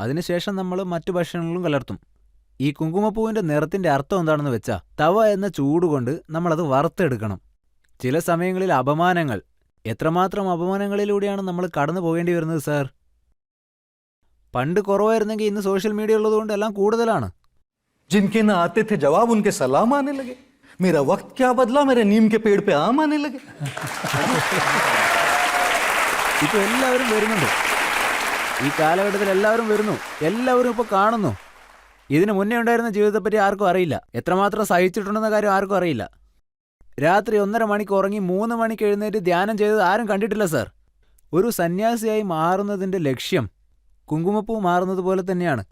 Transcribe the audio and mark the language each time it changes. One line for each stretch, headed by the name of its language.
Malayalam: അതിനുശേഷം നമ്മൾ മറ്റു ഭക്ഷണങ്ങളിലും കലർത്തും. ഈ കുങ്കുമപ്പൂവിന്റെ നിറത്തിന്റെ അർത്ഥം എന്താണെന്ന് വെച്ചാൽ തവ എന്ന ചൂടുകൊണ്ട് നമ്മളത് വറുത്തെടുക്കണം. ചില സമയങ്ങളിൽ അപമാനങ്ങൾ, എത്രമാത്രം അപമാനങ്ങളിലൂടെയാണ് നമ്മൾ കടന്നു പോകേണ്ടി വരുന്നത് സാർ. പണ്ട് കുറവായിരുന്നെങ്കിൽ ഇന്ന് സോഷ്യൽ മീഡിയ ഉള്ളതുകൊണ്ട് എല്ലാം കൂടുതലാണ്.
Hindi: जिनके ना आते थे जवाब उनके सलाम आने लगे. मेरा वक्त क्या बदला, मेरे नीम के पेड़ पे आम आने लगे.
Malayalam: ഇപ്പൊ എല്ലാവരും വരുന്നുണ്ട്. ഈ കാലഘട്ടത്തിൽ എല്ലാവരും വരുന്നു, എല്ലാവരും ഇപ്പൊ കാണുന്നു. ഇതിനു മുന്നേ ഉണ്ടായിരുന്ന ജീവിതത്തെപ്പറ്റി ആർക്കും അറിയില്ല. എത്രമാത്രം സഹിച്ചിട്ടുണ്ടെന്ന കാര്യം ആർക്കും അറിയില്ല. രാത്രി 1.5 മണിക്ക് ഉറങ്ങി 3 മണിക്ക് എഴുന്നേറ്റ് ധ്യാനം ചെയ്തത് ആരും കണ്ടിട്ടില്ല സാർ. ഒരു സന്യാസിയായി മാറുന്നതിന്റെ ലക്ഷ്യം കുങ്കുമപ്പൂ മാറുന്നത് പോലെ തന്നെയാണ്.